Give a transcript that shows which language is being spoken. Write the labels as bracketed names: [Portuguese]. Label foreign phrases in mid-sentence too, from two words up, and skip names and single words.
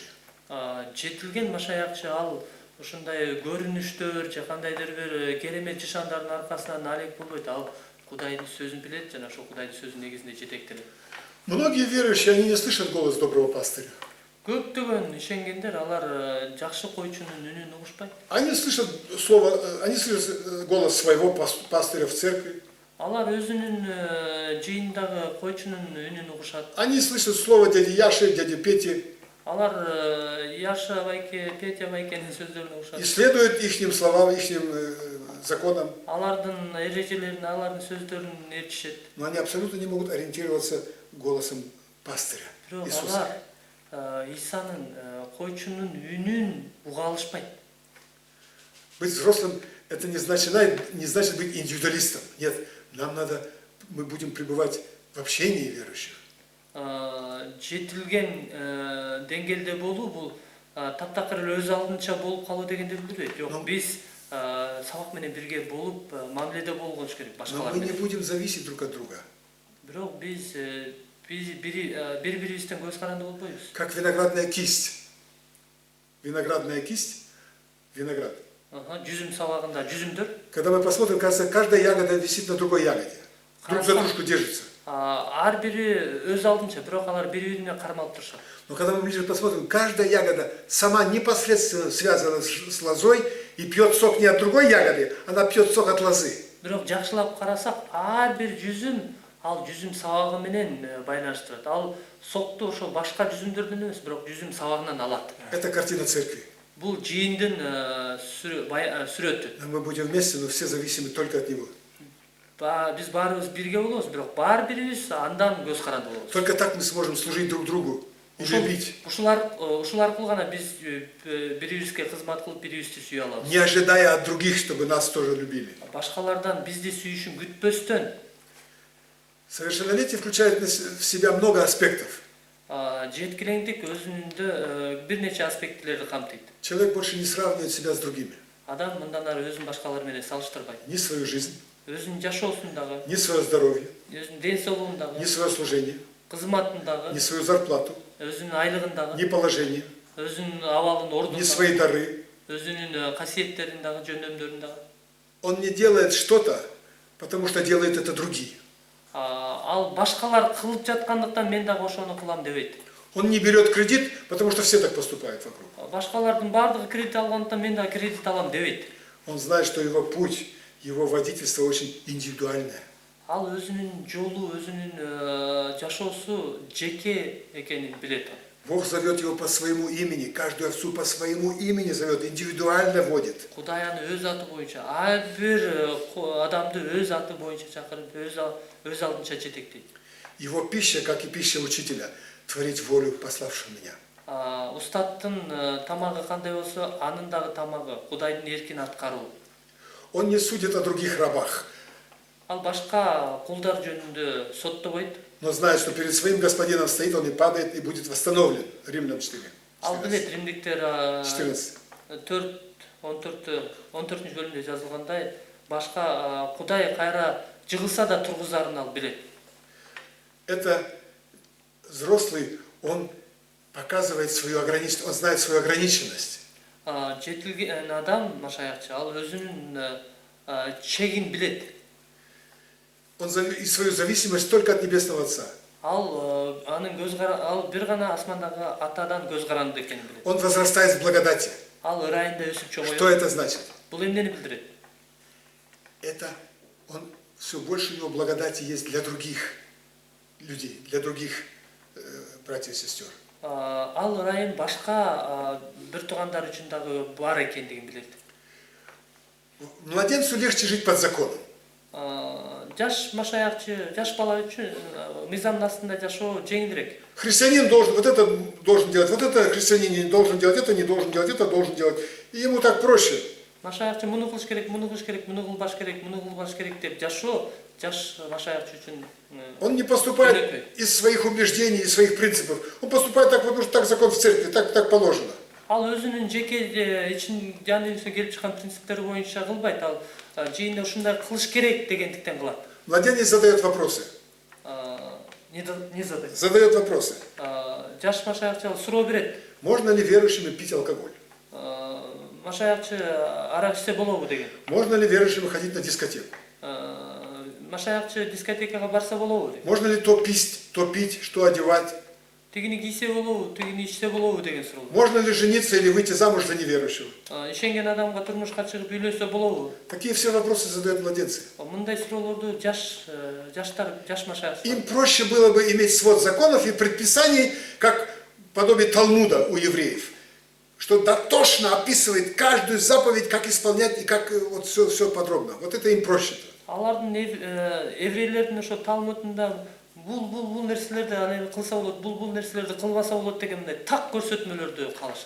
[Kyrgyz] Жетилген машаякчы ал ушундай көрүнүштөр же кандайдыр бир керемет жышандардын аркасынан алек болбойт. Ал Кудайдын сөзүн билет жана ошол Кудайдын сөзүнүн негизинде жетектелет. [Russian] Многие верующие, они не слышат голос доброго пастыря. [Kyrgyz] Көптөгөн ишенгендер алар жакшы койчунун үнүн угушпайт. [Russian] Они слышат они слышат голос своего пастыря в церкви. [Kyrgyz] Алар өзүнүн жыйындагы койчунун үнүн угушат. [Russian] Они слышат слово дяди Яши, дяди Пети. [Kyrgyz] Алар Яша байке, Петя байкенин сөздөрүн [Russian] И [Kyrgyz] угушат. [Russian] следуют ихним словам, ихним законам. [Kyrgyz] Алардын эрежелерине, алардын сөздөрүн ээрчишет. [Russian] Но они абсолютно не могут ориентироваться голосом пастыря [Kyrgyz] Бирок [Russian] Иисуса. [Kyrgyz] алар Исанын койчунун үнүн уга алышпайт. [Russian] Быть взрослым – это не значит быть индивидуалистом. Нет, мы будем пребывать в общении верующих. [Kyrgyz] Жетилген деңгээлде болуу бул таптакыр эле өз алдынча болуп калуу дегенди билдирбейт. Жок, биз сабак менен бирге болуп мамиледе болгонуш керек [Russian] Но [Kyrgyz] башкалар [Russian] мы не [Kyrgyz] менен. [Russian] будем зависеть друг от друга. [Kyrgyz] Бирок биз бири-бирибизден көз каранды болбойбуз. [Russian] Как виноградная кисть. Виноградная кисть, виноград. [Kyrgyz] Жүзүм сабагында жүзүмдөр. [Russian] Когда мы посмотрим, кажется, каждая ягода висит на другой ягоде. Друг за дружку держится. [Kyrgyz] Ар бири өз алдынча, бирок алар бири-бирине кармалып турушат. [Russian] Но когда мы ближе посмотрим, каждая ягода сама непосредственно связана с лозой и пьет сок не от другой ягоды, она пьет сок от лозы. [Kyrgyz] Бирок жакшылап карасак, ар бир жүзүм ал жүзүм сабагы менен байланыштырат. Ал сокту ошо башка жүзүмдөрдөн эмес, бирок жүзүм сабагынан алат. [Russian] Это картина церкви. [Kyrgyz] Бул жыйындын сүрөтү. [Russian] Мы будем вместе, но все зависимы только от него. [Kyrgyz] Биз баарыбыз бирге болобуз, бирок баары бирибиз андан көз каранды болобуз. [Russian] Только так мы сможем служить друг другу и любить. [Kyrgyz] Ушул аркылуу гана биз бирибизге кызмат кылып, бирибизди сүйө алабыз. [Russian] Не ожидая от других, чтобы нас тоже любили. [Kyrgyz] Башкалардан бизди сүйүшүн күтпөстөн. [Russian] Совершеннолетие включает в себя много аспектов. [Kyrgyz] Жеткилеңдик өзүнүндө бир нече аспектилерди камтыйт. [Russian] Человек больше не сравнивает себя с другими. [Kyrgyz] Адам мындан ары өзүн башкалар менен салыштырбайт. [Russian] Ни свою жизнь, [Kyrgyz] Өзүнүн жашоосун дагы, [Russian] ни свое здоровье, [Kyrgyz] өзүнүн ден соолугун дагы, [Russian] ни свое служение, [Kyrgyz] кызматын дагы, [Russian] ни свою зарплату, [Kyrgyz] өзүнүн айлыгын дагы, [Russian] ни положение, [Kyrgyz] өзүнүн абалын, ордун [Russian] ни свои [Kyrgyz] дагы, [Russian] дары. [Kyrgyz] өзүнүн касиеттерин дагы, жөндөмдөрүн дагы. [Russian] Он не делает что-то, потому что делают это другие. [Kyrgyz] Ал башкалар кылып жаткандыктан мен дагы ошону кылам дебейт. [Russian] Он не берет кредит, потому что все так поступают вокруг. [Kyrgyz] Башкалардын баардыгы кредит алгандыктан мен дагы кредит алам дебейт. [Russian] Он знает, что его путь, его водительство очень индивидуальное. [Kyrgyz] ал өзүнүн жолу, өзүнүн жашоосу жеке экенин билет. [Russian] Бог зовет его по своему имени, каждую овцу по своему имени зовет, индивидуально водит. [Kyrgyz] Кудай аны өз аты боюнча, ар бир адамды өз аты боюнча чакырып, өз алдынча жетектейт. [Russian] Его пища, как и пища учителя, творить волю пославшего меня. [Kyrgyz] Устаттын тамагы кандай болсо, анын дагы тамагы Кудайдын эркин аткаруу. [Russian] Он не судит о других рабах, [Kyrgyz] Ал башка кулдар жөнүндө соттобойт. [Russian] но знает, что перед своим господином стоит, он и падает, и будет восстановлен. Римлянам 4. [Kyrgyz] Ал билет Римдиктер 14. 14 бөлүмдө жазылгандай, башка Кудай кайра жыгылса да тургузарын ал билет. [Russian] Это взрослый, он показывает свою ограниченность, он знает свою ограниченность. [Kyrgyz] Жетилген адам машаякчы, ал өзүнүн чегин билет. [Russian] Он и свою зависимость только от Небесного Отца. [Kyrgyz] Ал ал бир гана асмандагы атадан көз каранды экенин билет. [Russian] Он возрастает в благодати. [Kyrgyz] Ал ырайында өсүп чоңоет. [Russian] Что это значит? [Kyrgyz] Бул эмнени билдирет? [Russian] Это он все больше у него благодати есть для других людей, для других братьев и сестер. [Kyrgyz] Ал ырайын башка бир туугандар үчүн дагы бар экендигин билет. [Russian] Младенцу легче жить под законом. [Kyrgyz] Жаш машаякчы, жаш бала үчүн мыйзамдын астында жашоо жеңилирээк. [Russian] Христианин должен, вот это должен делать, вот это христианин не должен делать, это не должен делать, это должен делать. И ему так проще. [Kyrgyz] Машаякчы муну кылыш керек, муну кылыш керек, муну кылбаш керек, муну кылбаш керек деп жашоо жаш машаякчы үчүн. [Russian] Он не поступает из своих убеждений, из своих принципов. Он поступает так, потому что так закон в церкви, так положено. [Kyrgyz] Ал өзүнүн жеке ичин жан дүйнөсүнө келип чыккан принциптери боюнча кылбайт. Ал жыйында ушундай кылыш керек дегендиктен кылат. [Russian] Младенец задает вопросы. Не задает. Задает вопросы. [Kyrgyz] Жаш машаякчы суроо берет. [Russian] Можно ли верующим пить алкоголь? [Kyrgyz] Машаякчы арак ичсе болобу деген. [Russian] Можно ли верующим ходить на дискотеку? [Kyrgyz] Машаякчы дискотекага барса болобу деген. [Russian] Можно ли то пить, что одевать? [Kyrgyz] Тигини кийсе болобу, тигини ичсе болобу деген суроо. [Russian] Можно ли жениться или выйти замуж за неверующего? [Kyrgyz] Ишенген адамга турмушка чыгып үйлөнсө болобу? [Russian] Такие все вопросы задают младенцы. [Kyrgyz] Мындай суроолорду жаш машаякчы. [Russian] Им проще было бы иметь свод законов и предписаний, как подобие Талмуда у евреев, что дотошно описывает каждую заповедь, как исполнять и как вот все подробно. Вот это им проще. [Kyrgyz] Алардын еврейлердин ошо Талмудунда бул нерселерди аны кылса болот, бул нерселерди кылбаса болот дегендей так көрсөтмөлөрдү калышат.